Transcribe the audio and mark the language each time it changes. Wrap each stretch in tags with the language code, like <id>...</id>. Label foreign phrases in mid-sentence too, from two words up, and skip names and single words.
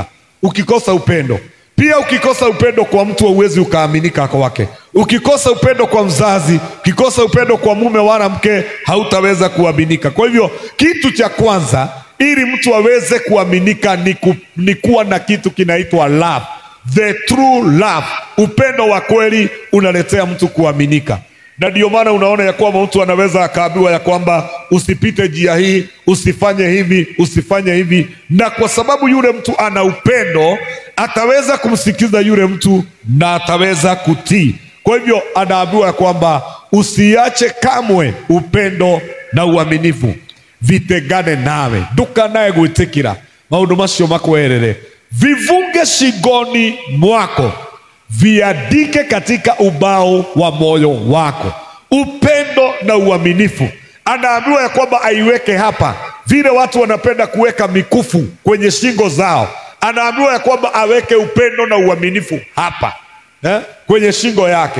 <sw>Ukikosa upendo pia, ukikosa upendo kwa mtu hauwezi ukaaminika kwake. Ukikosa upendo kwa mzazi, ukikosa upendo kwa mume wala mke, hautaweza kuaminika. Kwa hivyo kitu cha kwanza ili mtu aweze kuaminika ni kuwa na kitu kinaitwa love.</sw> <en>The true love.</en> <sw>Upendo wa kweli unaletea mtu kuaminika. Na ndio maana unaona ya kwamba mtu anaweza akaambiwa ya kwamba usipite njia hii, usifanye hivi, usifanye hivi. Na kwa sababu yule mtu ana upendo, ataweza kumsikiza yule mtu na ataweza kutii. Kwa hivyo anaambiwa ya kwamba usiache kamwe upendo na uaminifu vitegane nawe.</sw> <ki>Ndukanae gwitikira maundu macio makwerere.</ki> <sw>Vivunge shingoni mwako, viandike katika ubao wa moyo wako. Upendo na uaminifu. Anaambiwa ya kwamba aiweke hapa. Vile watu wanapenda kuweka mikufu kwenye shingo zao, anaambiwa ya kwamba aweke upendo na uaminifu hapa, kwenye shingo yake.</sw>